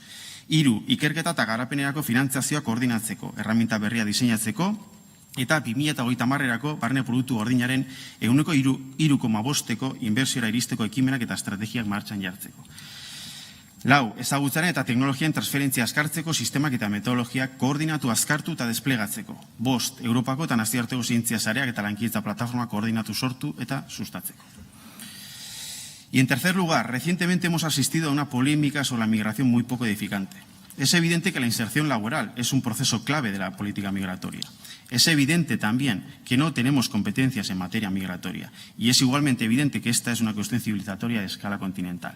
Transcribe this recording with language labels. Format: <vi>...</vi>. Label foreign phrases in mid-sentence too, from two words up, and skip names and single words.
<eu>3, ikerketa eta garapenerako finantzazioa koordinatzeko, erraminta berria diseinatzeko, eta 2030erako barne produktu gordinaren 3,5% inbertsiora iristeko ekimenak eta estrategiak martxan jartzeko. 4, ezagutzaren eta teknologian transferentzia azkartzeko sistemak eta metodologiak koordinatu azkartu eta desplegatzeko. 5, Europako eta nazioarteko zientzia sareak eta lankidetza plataforma koordinatu sortu eta sustatzeko.</eu> <es>Y en tercer lugar, recientemente hemos asistido a una polémica sobre la migración muy poco edificante. Es evidente que la inserción laboral es un proceso clave de la política migratoria. Es evidente también que no tenemos competencias en materia migratoria y es igualmente evidente que esta es una cuestión civilizatoria de escala continental.</es>